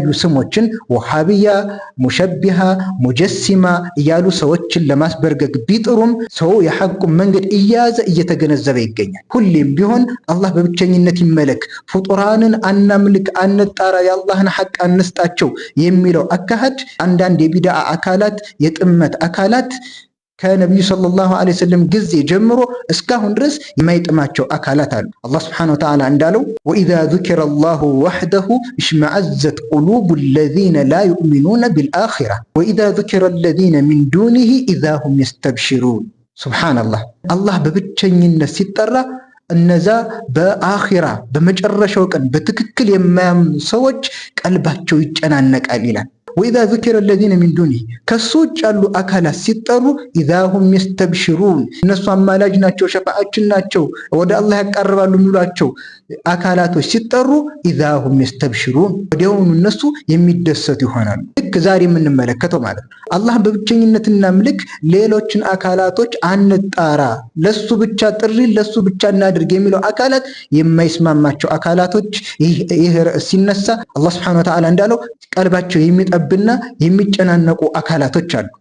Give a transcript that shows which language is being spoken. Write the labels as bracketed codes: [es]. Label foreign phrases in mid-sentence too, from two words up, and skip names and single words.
[am] ስሞችን ወሃቢያ፣ ሙሸቢሃ፣ ሙጀሲማ እያሉ ሰዎችን ለማስበርገግ ቢጥሩም ሰው የሐቁን መንገድ እየያዘ እየተገነዘበ ይገኛል። ሁሌም ቢሆን አላህ በብቸኝነት ይመለክ፣ ፍጡራንን አናምልክ፣ አንጣራ፣ የአላህን ሐቅ አንስጣቸው የሚለው አካሄድ አንዳንድ የቢድዓ አካላት የጥመት አካላት ከነብዩ [ar] صلى الله عليه وسلم [am] ጊዜ ጀምሮ እስካሁን ድረስ የማይጥማቸው አካላት አሉ። አላህ [ar] سبحانه وتعالى እንዳለው وإذا ذكر الله وحده اشمئزت قلوب الذين لا يؤمنون بالآخرة وإذا ذكر الذين من دونه إذا هم يستبشرون። [am] ሱብሓነላህ አላህ በብቸኝነት ሲጠራ እነዛ በአኺራ በመጨረሻው ቀን በትክክል የማያምኑ ሰዎች ቀልባቸው ይጨናነቃል ይላል። [ar] وإذا ذكر الذين من [am] دونه ከሱ ውጭ ያሉ አካላት ሲጠሩ [ar] إذا هم يستبشرون [am] እነሱ አማላጅ ናቸው፣ ሸፋዓችን ናቸው፣ ወደ አላህ ያቀርባሉ የሚሏቸው አካላቶች ሲጠሩ [ar] إذا هم يستبشرون [am] ወዲያውኑ እነሱ የሚደሰቱ ይሆናሉ። ልክ ዛሬ የምንመለከተው ማለት ነው። አላህ በብቸኝነትና ምልክ ሌሎችን አካላቶች አንጣራ፣ ለሱ ብቻ ጥሪ ለሱ ብቻ እናድርግ የሚለው አካላት የማይስማማቸው አካላቶች ይህ ርዕስ ሲነሳ አላህ [ar] سبحانه وتعالى [am] እንዳለው ቀልባቸው የሚጠብና የሚጨናነቁ አካላቶች አሉ።